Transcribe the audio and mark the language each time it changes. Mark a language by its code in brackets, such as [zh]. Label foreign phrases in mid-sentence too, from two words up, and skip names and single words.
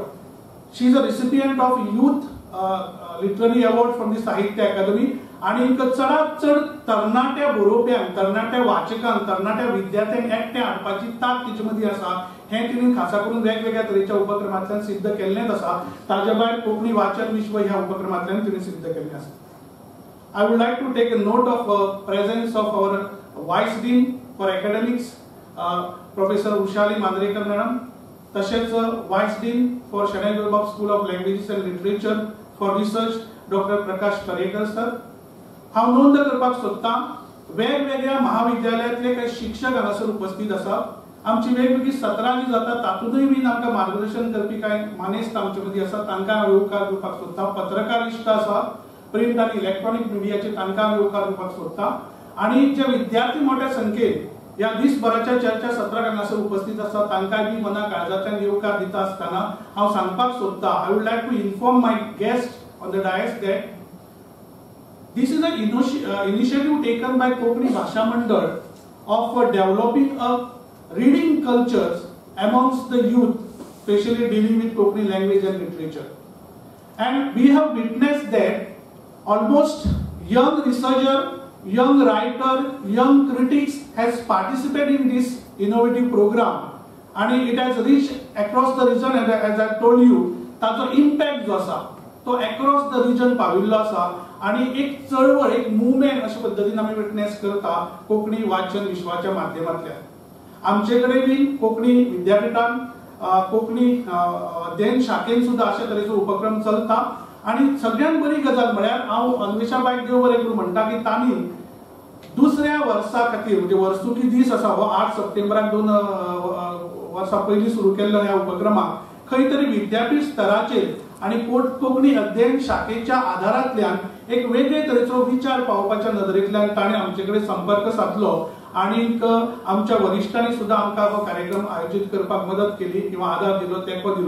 [en] She is a recipient of Youth Literary Award from the Sahitya Akademi [kok] आणि चडांत चड तरणाट्या बरोवप्यांक, तरणाट्या वाचकांक, तरणाट्या विद्यार्थ्यांक एकट्या हाडपाची ताक तिचे मदीं आसा. हें तिणें खासा करून वेगवेगळ्या तरेच्या उपक्रमांतल्यान सिद्ध केल्लेंच आसा. ताजे भायर कोंकणी वाचन विश्व ह्या उपक्रमांतल्यान तिणें सिद्ध केल्लें आसा. [en] I would like to take a note of presence of our Vice Dean for Academics, Professor Ushali Mandrekar Madam, तशेंच Vice Dean for शेणै गोंयबा School of Languages and Literature for Research, Dr. प्रकाश करेकर सर. [kok] हांव नोंद करपाक सोदतां, वेगवेगळ्या महाविद्यालयांतले काही शिक्षक हांगासर उपस्थित आसात. आमची वेगवेगळी सत्रां जी जाता तातूंतय बीन आमकां मार्गदर्शन करपी कांय मानेस्त आमचे मदीं आसात, तांकां हांव येवकार दिवपाक सोदतां. पत्रकारिश्ट आसा, प्रिंट आणि इलेक्ट्रॉनिक मिडियाचे तांकां येवकार दिवपाक सोदता. आणि जे विद्यार्थी मोठ्या संख्येन या दिसभराच्या चर्चा सत्राक हांगासर उपस्थित आसात तांकांय बी मना काळजांतल्यान येवकार दिता आसतना हांव सांगपाक सोदतां, [en] I would like to inform my guest on the dais that This is an initiative taken by Konkani Bhasha Mandal of developing a reading cultures amongst the youth, especially dealing with Konkani language and literature. And we have witnessed that almost young researcher, young writer, young critics has participated in this innovative program, and it has reached across the region. As I told you, [kok] ताचो impact जो आसा तो [en] across the region [kok] पाविल्लो आसा आणि एक चळवळ, एक मुवमेंट अशा पद्धतीने आम्ही विटनेस करता कोंकणी वाचन विश्वाच्या माध्यमांतल्यान. आमचे कडेन बी कोंकणी विद्यापीठान कोंकणी अध्ययन शाखेन सुद्धा अशा तरेचो उपक्रम चलता. आणि सगळ्यात बरी गजाल म्हळ्यार हांव अन्वेषाबाईक देव बरें करूं म्हणटा की तांणी दुसऱ्या वर्सा खातीर म्हणजे वर्सुकी दीस आसा हो 8 सप्टेंबराक 2 वर्सां पयलीं सुरू केल्लो ह्या उपक्रमाक खंय तरी विद्यापीठ स्तराचेर आणि कोंकणी अध्ययन शाखेच्या आधारांतल्यान एक वेगळे तरेचो विचार पावोवपाच्या नदरेंतल्यान ताणें आमचे कडेन संपर्क साधलो आणि आमच्या वरिष्ठांनी सुद्धा आमकां हो कार्यक्रम आयोजीत करपाक मदत केली किंवा आधार दिलो, तेंको दिलो.